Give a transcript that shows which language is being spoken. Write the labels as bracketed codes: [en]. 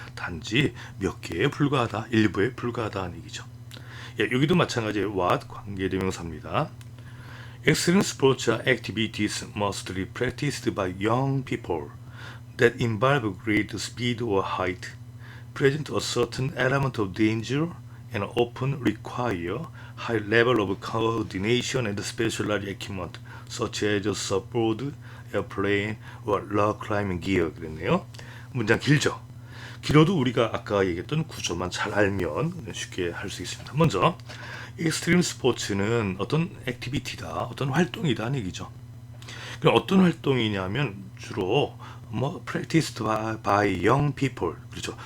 [ko] 단지 몇 개에 불과하다, 일부에 불과하다는 얘기죠. 예, 여기도 마찬가지예요. what 관계대명사입니다. [en] Extreme sports are activities mostly practiced by young people that involve great speed or height, present a certain element of danger, and often require high level of coordination and specialized equipment, such as surfboard, airplane, or rock climbing gear. [ko] 그랬네요. 문장 길죠? 길어도 우리가 아까 얘기했던 구조만 잘 알면 쉽게 할 수 있습니다. 먼저 익스트림 스포츠는 어떤 액티비티다, 어떤 활동이다는 얘기죠. 그럼 어떤 활동이냐면 주로 practiced by young people, 그렇죠.